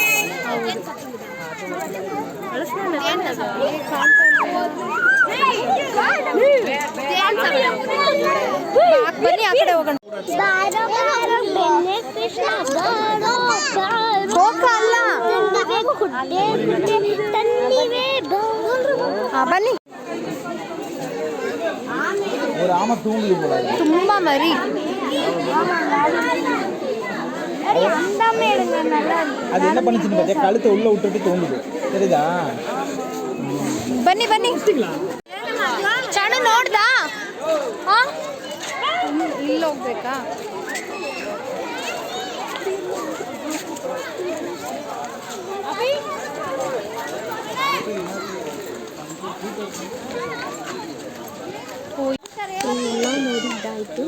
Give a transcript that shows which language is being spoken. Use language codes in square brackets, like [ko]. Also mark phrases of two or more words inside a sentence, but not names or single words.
[kn] ಬನ್ನಿ ಆ ಕಡೆ ಹೋಗೋಣ. ಹೋಗಲ್ಲ ಬನ್ನಿ. ತುಂಬಾ ಮರಿ. [ta] அது என்ன பண்ணுச்சுன்னு பார்த்தியா, கழுத்தை உள்ள விட்டுட்டு தோணுது, தெரியுதா? [kn] ಬನ್ನಿ ಬನ್ನಿ. ಚಾಣು ನೋಡ್ದಾ? ಇಲ್ಲಿ ಹೋಗ್ಬೇಕಾ? ಎಲ್ಲ ನೋಡಿದ್ದಾಯಿತು.